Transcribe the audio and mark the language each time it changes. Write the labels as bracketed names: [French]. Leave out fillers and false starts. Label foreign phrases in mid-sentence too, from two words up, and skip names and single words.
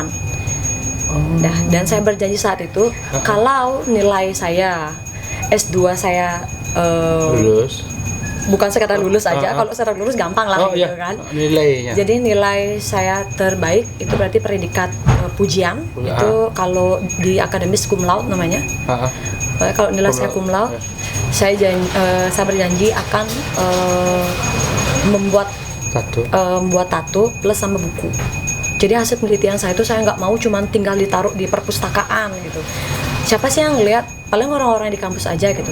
[Indonesian] Dan saya berjanji saat itu kalau nilai saya S2 saya lulus. Bukan sekadar lulus aja, kalau secara lulus gampang lah gitu kan. Nilainya. Jadi nilai saya terbaik itu berarti predikat pujian. Itu kalau di akademis [Latin] cum laude [Indonesian] namanya. Kalau nilai saya [Latin] cum laude, [Indonesian] saya berjanji akan membuat tato plus sama buku. Jadi hasil penelitian saya itu saya nggak mau cuma tinggal ditaruh di perpustakaan gitu. Siapa sih yang ngelihat? Paling orang-orang di kampus aja gitu.